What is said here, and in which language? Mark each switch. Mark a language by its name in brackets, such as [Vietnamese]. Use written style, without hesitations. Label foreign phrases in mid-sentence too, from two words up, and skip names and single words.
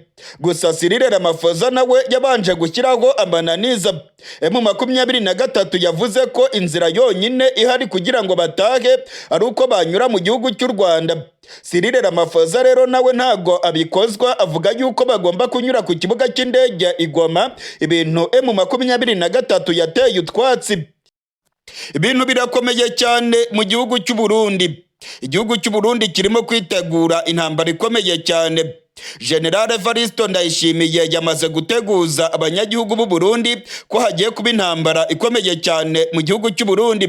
[Kinyarwanda] Gusa Cyril Ramaphosa nawe yabanje gushyiraho amananiza. M23 yavuze ko inzira yonyine ihari kugira ngo batahe ari uko banyura mu gihugu cy'u Rwanda. Cyril Ramaphosa rero nawe ntago abikozwa, avuga yuko bagomba kunyura ku kibuga cy'indege i Goma, ibintu M23 yateye utwatsi. Ibintu birakomeye cyane mu gihugu cy'u Burundi. Igihugu cy'u Burundi kirimo kwitegura intambara ikomeye cyane. General Ndayishimiye yamaze guteguza abanyagihugu b'u Burundi ko hagiye kuba intambara ikomeye cyane mu gihugu cy'u Burundi.